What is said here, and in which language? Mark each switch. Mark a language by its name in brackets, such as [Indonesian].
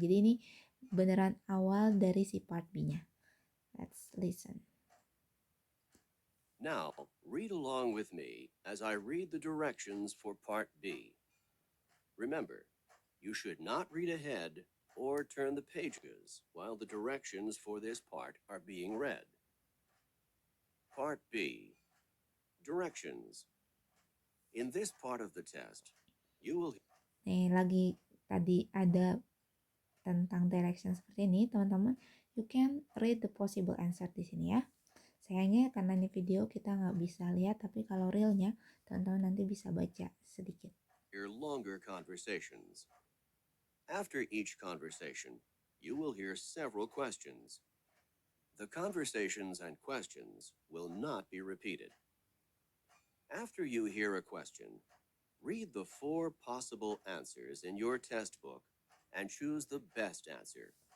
[Indonesian] Jadi ini beneran awal dari si part B-nya. [English] Let's listen. Now, read along with me as I read the directions for part B. Remember, you should not read ahead or turn the pages while the directions for this part are being read. Part B. Directions. In this part of the test, you will... [Indonesian] Nih, lagi tadi ada tentang direction seperti ini, teman-teman, [English] you can read the possible answer [Indonesian] di sini ya. Sayangnya karena ini video kita nggak bisa lihat, tapi kalau realnya teman-teman nanti bisa baca sedikit. [English] Hear longer conversations. After each conversation, you will hear several questions. The conversations and questions will not be repeated. After you hear a question, read the 4 possible answers in your test book and choose the best answer.